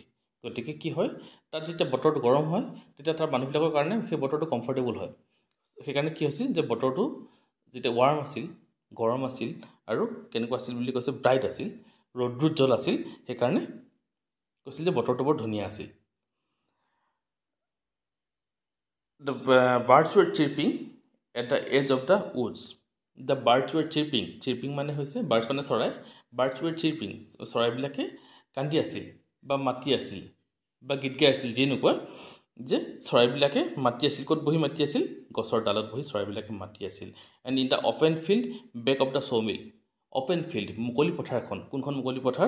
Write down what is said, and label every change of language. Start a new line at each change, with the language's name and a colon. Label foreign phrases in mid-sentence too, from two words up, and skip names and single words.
Assamese: গতিকে কি হয়, তাত যেতিয়া বতৰটো গৰম হয়, তেতিয়া তাৰ মানুহবিলাকৰ কাৰণে সেই বতৰটো কমফৰ্টেবল হয়। সেইকাৰণে কি হৈছিল যে বতৰটো যেতিয়া ৱাৰ্ম আছিল, গৰম আছিল, আৰু কেনেকুৱা আছিল বুলি কৈছে, ব্ৰাইট আছিল, ৰৌদ্ৰোজ্জ্বল আছিল, সেইকাৰণে কৈছিল যে বতৰটো বৰ ধুনীয়া আছিল।
English: The birds were chirping at the edge of the woods. The birds were chirping.
Assamese: Chirping মানে হৈছে, birds মানে চৰাই,
English: birds were chirping,
Assamese: চৰাইবিলাকে কান্দি আছিল বা মাতি আছিল বা গীত গাই আছিল, যিয়ে নোকোৱা, যে চৰাইবিলাকে মাতি আছিল। ক'ত বহি মাতি আছিল? গছৰ ডালত বহি চৰাইবিলাকে মাতি আছিল।
English: and in the open field back of the sawmill, open field
Assamese: মুকলি পথাৰখন, কোনখন মুকলি পথাৰ?